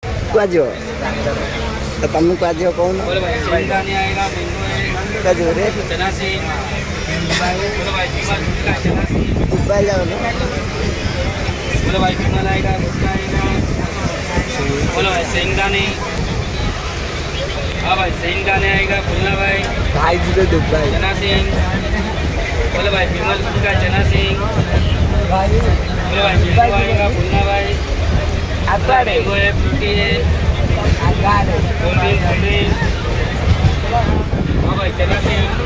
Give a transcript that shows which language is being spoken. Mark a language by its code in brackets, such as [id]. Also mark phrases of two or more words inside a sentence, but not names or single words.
[or] କୁଆଯିବ ତମେ କୁଆଯିବ କହୁନ କୁଆଯିବ ରେ ଦୁବାଇ ଯାଉନ [hi] बोलो भाई विमल आएगा, गुप्ता आएगा, बोलो भाई सिंगानी, हाँ भाई सिंगानी आएगा, भुल्ला भाई जी दुबाई जना सिंह, बोलो भाई विमल का जना सिंह, बोलो भाई विमल आएगा, भुल्ला भाई मैंगो है, फ्रूटी है, कोल्ड ड्रिंक, हाँ भाई जना सिंह